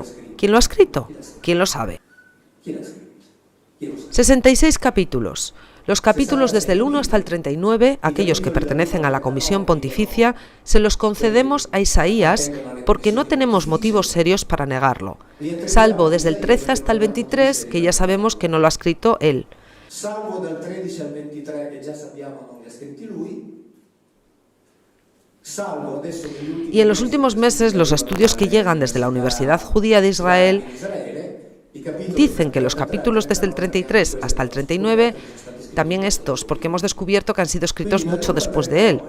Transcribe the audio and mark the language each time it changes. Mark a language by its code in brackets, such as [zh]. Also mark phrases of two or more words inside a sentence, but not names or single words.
[es] ¿Quién lo ha escrito? ¿Quién lo sabe? 66 capítulos. Los capítulos desde el 1 hasta el 39, aquellos que pertenecen a la Comisión Pontificia, se los concedemos a Isaías porque no tenemos motivos serios para negarlo, salvo desde el 13 hasta el 23, que ya sabemos que no lo ha escrito él. [it] Salvo dal 13 al 23 che già sappiamo non li ha scritti lui. [es] Y en los últimos meses, los estudios que llegan desde la Universidad Judía de Israel dicen que los capítulos desde el 33 hasta el 39, también estos, porque hemos descubierto que han sido escritos mucho después de él.